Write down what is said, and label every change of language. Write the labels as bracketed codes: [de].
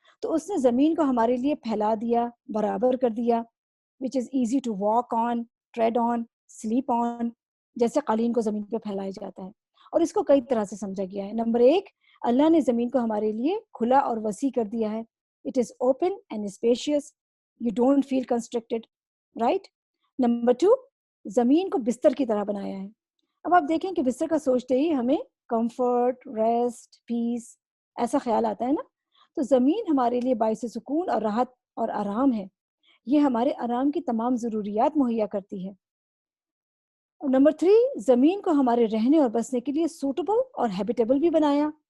[ur] تو اس نے زمین کو ہمارے لیے پھیلا دیا، برابر کر دیا، [en] which is easy to walk on, tread on, sleep on، [ur] جیسے قالین کو زمین پہ پھیلایا جاتا ہے. اور اس کو کئی طرح سے سمجھا گیا ہے. نمبر 1، اللہ نے زمین کو ہمارے لیے کھلا اور وسیع کر دیا ہے. [en] It is open and spacious. You don't feel constricted, right? [ur] Number 2، زمین کو بستر کی طرح بنایا ہے. اب آپ دیکھیں کہ بستر کا سوچتے ہی ہمیں کمفرٹ، ریسٹ، پیس ایسا خیال آتا ہے نا. تو زمین ہمارے لیے باعث سکون اور راحت اور آرام ہے. یہ ہمارے آرام کی تمام ضروریات مہیا کرتی ہے. نمبر 3، زمین کو ہمارے رہنے اور بسنے کے لیے سوٹیبل اور ہیبیٹیبل بھی بنایا.